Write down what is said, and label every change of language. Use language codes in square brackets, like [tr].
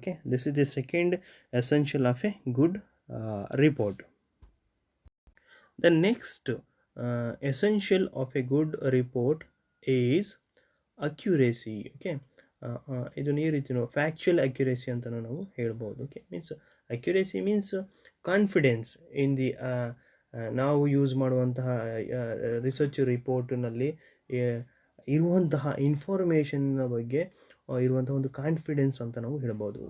[en] Okay, this is the second essential of a good report. The next essential of a good report is accuracy. [kn] Okay, ಇದನ್ನು ಈ ರೀತಿ ನಾವು factual accuracy ಅಂತಲೂ ನಾವು ಹೇಳ್ಬೋದು. Okay, [en] means accuracy means confidence in the [kn] ನಾವು use ಮಾಡುವಂತಹ research ರಿಪೋರ್ಟ್ನಲ್ಲಿ ಇರುವಂತಹ ಇನ್ಫಾರ್ಮೇಷನ್ನ ಬಗ್ಗೆ ಇರುವಂಥ ಒಂದು ಕಾನ್ಫಿಡೆನ್ಸ್ ಅಂತ ನಾವು ಹೇಳ್ಬೋದು.